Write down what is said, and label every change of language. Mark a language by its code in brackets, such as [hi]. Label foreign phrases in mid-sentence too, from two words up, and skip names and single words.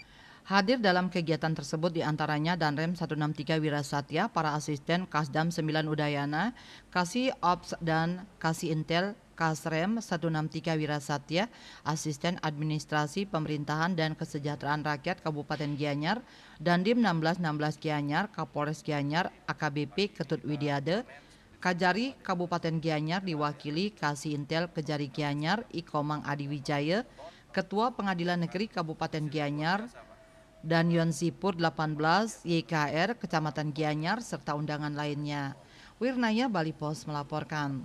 [id] Hadir dalam kegiatan tersebut diantaranya Danrem 163 Wirasatya, para asisten Kasdam 9 Udayana, Kasih Ops dan Kasih Intel Kasrem 163 Wirasatya, Asisten Administrasi Pemerintahan dan Kesejahteraan Rakyat Kabupaten Gianyar, Dandim 1616 Gianyar, Kapolres Gianyar, AKBP Ketut Widiade, Kajari Kabupaten Gianyar diwakili Kasih Intel Kejari Gianyar, Ikomang Adi Wijaya, Ketua Pengadilan Negeri Kabupaten Gianyar, dan Yon Sipur 18 YKR Kecamatan Gianyar serta undangan lainnya. Wirnaya Bali Pos melaporkan.